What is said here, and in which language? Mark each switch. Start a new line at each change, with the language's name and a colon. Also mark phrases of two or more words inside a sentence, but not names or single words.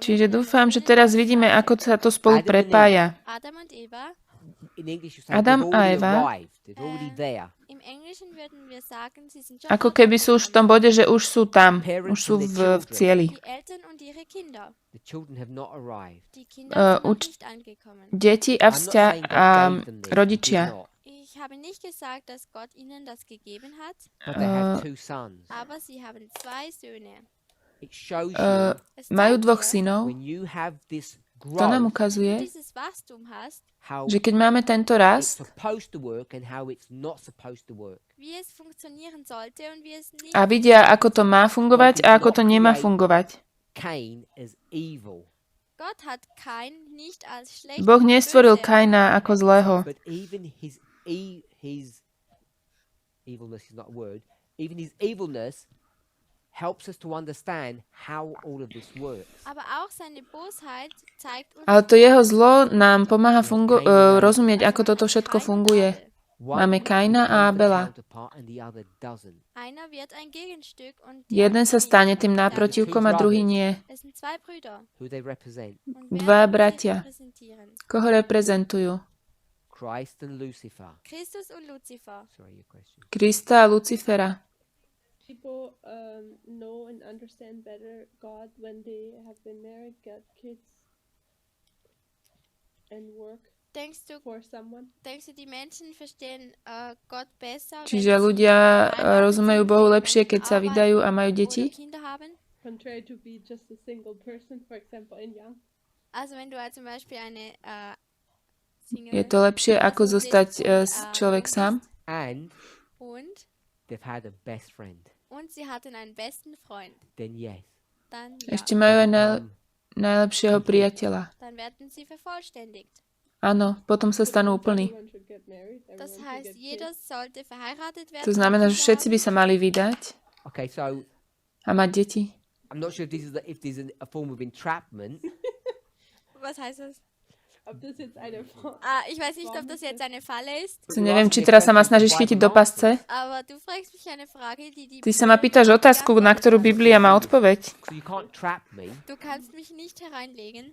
Slovak: Čiže
German: in einer
Slovak: dúfam, že
German: schönen
Slovak: teraz
German: Weise.
Slovak: vidíme, ako sa to spolu prepája.
German: Adam und Eva
Slovak: Adam a Eva
German: im Im Englischen würden wir sagen, sie sind schon
Slovak: Ako keby sú už v tom bode, že už sú tam, už
English: Parents
Slovak: sú
English: and their
Slovak: v cieli.
German: die Eltern und ihre Kinder.
English: The children have not arrived.
German: Die Kinder sind noch uč- nicht angekommen.
Slovak: Deti a
English: I'm not
Slovak: vzťah
English: saying
Slovak: a
English: God gave them this. He did
Slovak: rodičia.
English: not.
German: Ich habe nicht gesagt, dass Gott ihnen das gegeben hat,
English: But they have two sons.
German: aber sie haben 2 Söhne.
English: It shows
German: Es
Slovak: Majú
German: zeigt
Slovak: dvoch
German: dir,
Slovak: synov.
English: you when you have this
Slovak: To nám
English: growth,
Slovak: ukazuje,
German: dieses Wachstum hast,
English: how
Slovak: že keď máme tento
English: it's
Slovak: rast
English: supposed to work and how it's not supposed to work.
German: wie es funktionieren sollte und wie es nicht.
Slovak: a vidia, ako to má fungovať a ako to nemá fungovať.
English: Cain is evil,
German: Gott hat Kain nicht als schlecht
Slovak: Boh
German: und
Slovak: nestvoril
German: böse
Slovak: Kaina ako zlého,
English: but even his evilness is not a word. Even his evilness helps us to understand how all of this works.
German: aber auch seine Bosheit zeigt uns,
Slovak: ale to jeho zlo nám pomáha rozumieť, ako toto všetko funguje.
English: One
Slovak: Máme Kaina a
English: becomes the
Slovak: Abela.
English: counterpart and the other doesn't.
German: einer wird ein Gegenstück und die
Slovak: Jeden sa
German: andere
Slovak: stane
German: nicht.
Slovak: tým náprotivkom a druhý nie.
German: Es sind 2 Brüder.
English: Who they represent?
German: Und wer
Slovak: Dvaja
German: werden sie
Slovak: bratia.
German: repräsentieren?
Slovak: Koho reprezentujú?
English: Christ and Lucifer.
German: Christus und Luzifer.
English: Sorry, your question.
Slovak: Krista a Lucifera.
English: People know and understand better God when they have been married, got kids, and work
German: Denkst du,
English: for someone.
German: die Menschen verstehen Gott besser,
Slovak: Čiže
German: wenn sie
Slovak: ľudia
German: verheiratet
Slovak: rozumejú
German: sind,
Slovak: Bohu
German: wenn
Slovak: lepšie,
German: sie
Slovak: keď sa
German: arbeiten
Slovak: vydajú a majú
German: oder
Slovak: deti?
German: Kinder haben?
English: Contrary to be just a single person, for example, in young.
German: Also wenn du zum Beispiel eine
Slovak: Je to lepšie, ako zostať človek sám?
English: And
German: und
English: they've had a best friend.
German: sie hatten einen besten Freund,
English: Then yes.
German: dann ja,
Slovak: Ešte majú aj Um, najlepšieho priateľa.
German: dann werden sie vervollständigt.
Slovak: Áno, potom sa stanú úplní.
English: Everyone should get married.
German: Das
English: Everyone should
German: heißt,
English: get
German: jeder
English: kids.
German: sollte verheiratet werden.
Slovak: To znamená, že
German: Kinder
Slovak: všetci by
German: haben.
Slovak: sa mali vydať
English: Okay, so
Slovak: a mať deti.
English: I'm not sure if this is a form of entrapment.
German: Was heißt das? Ob das jetzt eine Form Ich weiß nicht, ob das jetzt eine Falle ist,
Slovak: To neviem, či teraz sa ma snažíš chytiť do pasce.
German: aber du fragst mich eine Frage, die
Slovak: Ty sa ma pýtaš otázku, na ktorú Biblia má odpoveď.
English: So you can't trap me
German: Du kannst mich nicht hereinlegen.